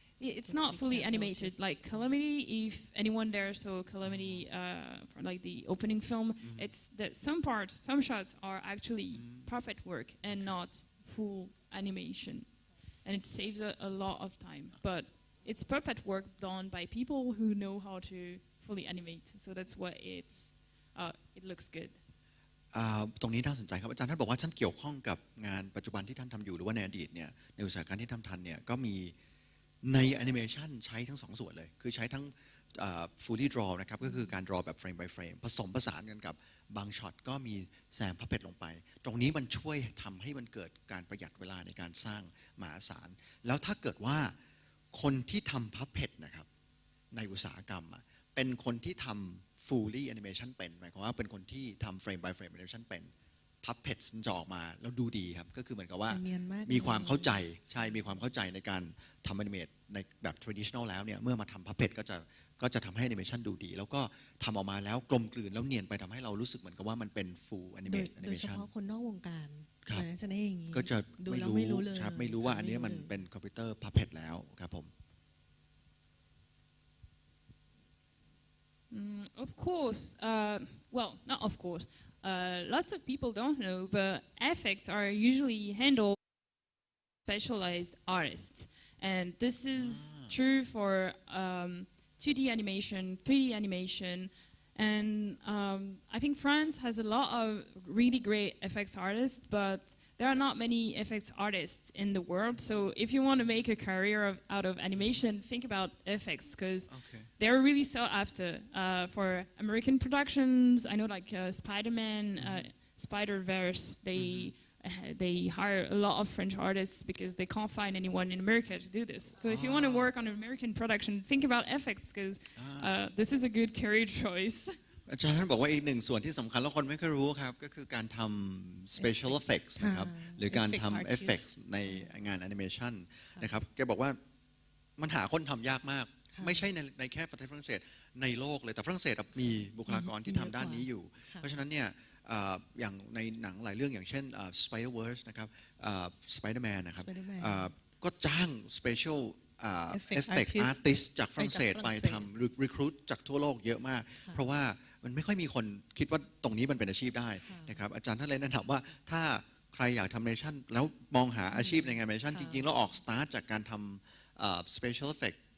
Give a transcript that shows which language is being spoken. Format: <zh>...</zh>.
<en>It's not fully animated like Calamity. If anyone there saw Calamity for like the opening film, it's that some shots are actually puppet work and not full animation, and it saves a lot of time. But it's puppet work done by people who know how to fully animate, so that's why it looks good.</en> <th>ตรงนี้น่าสนใจครับอาจารย์ท่านบอกว่าท่านเกี่ยวข้องกับงานปัจจุบันที่ท่านทำอยู่หรือว่าในอดีตเนี่ยในอุตสาหกรรมที่ทำทันเนี่ยก็มีในแอนิเมชันใช้ทั้งสองส่วนเลยคือใช้ทั้ง fully draw นะครับก็คือการ draw แบบ frame by frame ผสมผสานกันกับบางช็อตก็มีแซม puppet ลงไปตรงนี้มันช่วยทำให้มันเกิดการประหยัดเวลาในการสร้างมหาศาลแล้วถ้าเกิดว่า คนที่ทำ puppet นะครับในอุตสาหกรรมเป็นคนที่ทำ fully animation เป็นหมายความว่าเป็นคนที่ทำ frame by frame animation เป็น puppet มันจะออกมาแล้วดูดีครับก็คือเหมือนกับว่ามีความเข้าใจใช่มีความเข้าใจในการทำ animate ในแบบ traditional แล้วเนี่ยเมื่อมาทำ puppet ก็จะทำให้ animation ดูดีแล้วก็ทำออกมาแล้วกลมกลืนแล้วเนียนไปทำให้เรารู้สึกเหมือนกับว่ามันเป็น full animation โดยเฉพาะคนนอกวงการ ครับ จะได้อย่างนี้ ก็จะ ดูแล้วไม่รู้เลย ครับไม่รู้ว่าอันนี้มันเป็นคอมพิวเตอร์ puppet แล้วครับผม</th> <en>Of course, well, not of course. Lots of people don't know, but effects are usually handled by specialized artists, and this is true for 2D animation, 3D animation, and I think France has a lot of really great effects artists, but there are not many effects artists in the world. So if you want to make a career out of animation, think about effects because they're really sought after. For American productions, I know like Spider-Man, Spider-Verse, they hire a lot of French artists because they can't find anyone in America to do this. So if you want to work on an American production, think about effects because this is a good career choice.</en> <th>อาจารย์ท่านบอกว่าอีกหนึ่งส่วนที่สำคัญแล้วคนไม่เคยรู้ครับก็คือการทำ special effects นะครับหรือการทำ effects ในงาน animation นะครับแกบอกว่ามันหาคนทำยากมาก ไม่ใช่ในแค่ประเทศฝรั่งเศสในโลกเลยแต่ฝรั่งเศสมีบุคลากรที่ทำด้านนี้อยู่เพราะฉะนั้นเนี่ยอย่างในหนังหลายเรื่องอย่างเช่น Spider-Verse นะครับ Spider-Man นะครับก็จ้าง Special Effect Artist จากฝรั่งเศสไปทำ recruit จากทั่วโลกเยอะมากเพราะว่ามันไม่ค่อยมีคนคิดว่าตรงนี้มันเป็นอาชีพได้นะครับอาจารย์ท่านเลยแนะนำว่าถ้าใครอยากทำ animation แล้วมองหาอาชีพในงาน animation จริงๆแล้วออก start จากการทำspecial effect</th>